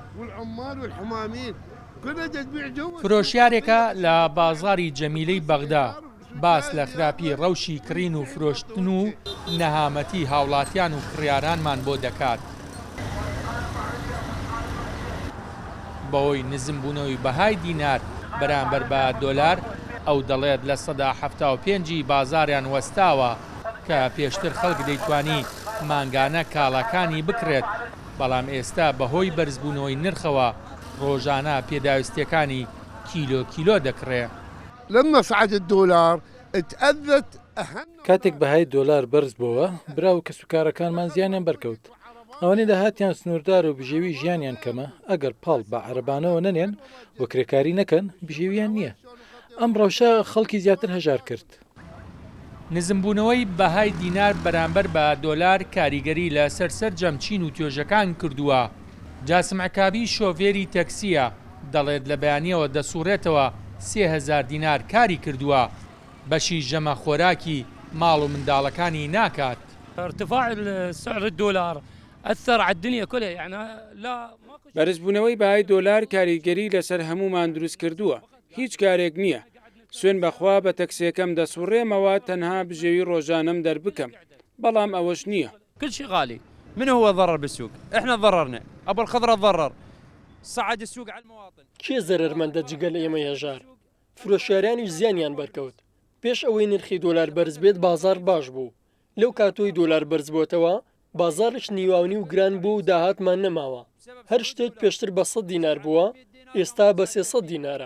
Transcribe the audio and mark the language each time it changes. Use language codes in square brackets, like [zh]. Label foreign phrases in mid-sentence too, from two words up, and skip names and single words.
[ar] والعمال والحمامين كلها تبيع جو. [ckb] فرۆشیارێکە لە بازاری جەمیلەی بەغدا باس لە خراپی ڕەوشی کڕین و فرۆشتن و نەهامەتی هاوڵاتیان و کڕیارانمان بۆ دەکات. بەهۆی نزمبوونەوەی بەهای دینار بەرامبەر بە دۆلار ئەو دەڵێت لە 175 بازاریان وەستاوە کە پێشتر خەڵک دەیتوانی مانگانە کاڵاکانی بکرێت، بەڵام ئێستا بەهۆی بەرزبوونەوەی نرخەوە ڕۆژانە پێداویستیەکانی کیلۆ دەکڕێ. [ar] لما صعد الدولار تأذت أهم. [ckb] کاتێک بەهای دۆلار بەرز بووە برا و کەسوکارەکانمان زیانیان بەرکەوت. ئەوانەی داهاتیان سنووردار و بژێوی ژیانیان کەمە ئەگەر پاڵ بە عەرەبانەوە نەنێن و کرێکاری نەکەن بژێویان نییە. ئەم ڕەوشە خەڵکی زیاتر هەژار کرد. نزمبوونەوەی بەهای دینار بەرامبەر بە دۆلار کاریگەری لە سەر جەمچین و توێژەکان کردووە. جاسم عکابی شۆفێری تەکسیە، دەڵێت لە بەیانیەوە دەسوڕێتەوە 3000 دینار کاری کردووە، بەشی ژەمە خۆراکی ماڵ و منداڵەکانی ناکات. [ar] ارتفاع سعر الدولار أثر على الدنيا كلها يعني لا. [ckb] بەرزبوونەوەی بەهای دۆلار کاریگەری لەسەر هەمومان دروست کردووە، هیچ کارێک نییە. سوێن بەخوا بە تەکسیەکەم دەسوڕێمەوە تەنها بژێوی ڕۆژانەم دەربکەم، بەڵام ئەوەش نییە. [ar] كل شيء غالي. من هو ضرر بالسوق؟ احنا ضررنا، ابو الخضره ضرر. صعد السوق على المواطن. [ckb] کێ زەرمەندە جگەل ئێمە هێژار؟ فرۆشیاریانیش زیانیان بەرکەوت. پێش ئەوەی نرخی دۆلار بەرز بێت بازار باش بوو. لەو کاتۆی دۆلار بەرز بۆتەوە بازارش نیواونی و گران بوو و داهاتمان نەماوە. هەر شتێک پێشتر بە 100 دینار بووە، ئێستا بە 300 دینارە.